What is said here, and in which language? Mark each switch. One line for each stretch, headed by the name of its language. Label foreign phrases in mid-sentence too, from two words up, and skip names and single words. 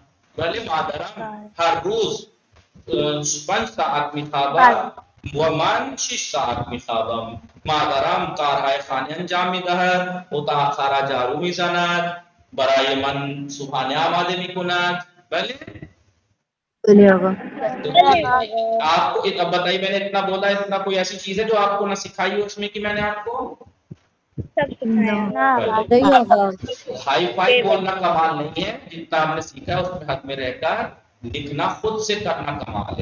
Persian: بله مادرم هر روز 5 ساعت میخوابد و من 6 ساعت میخوابم. مادرم کارهای خانه انجام میدهد اتاق را جارو میزند. برای من صبحانه آماده میکند. بله
Urdu: بھلے ہوگا. آپ کو اب بتائیے میں نے اتنا بولا اتنا کوئی ایسی چیز ہے جو آپ کو نہ سکھائی ہو اس میں کہ میں نے آپ کو سب سکھایا. نہیں ہوگا. ہائی فائی بولنا کمال نہیں ہے. جتنا ہم نے سیکھا ہے اس میں حد میں رہ کر لکھنا خود سے کرنا کمال ہے.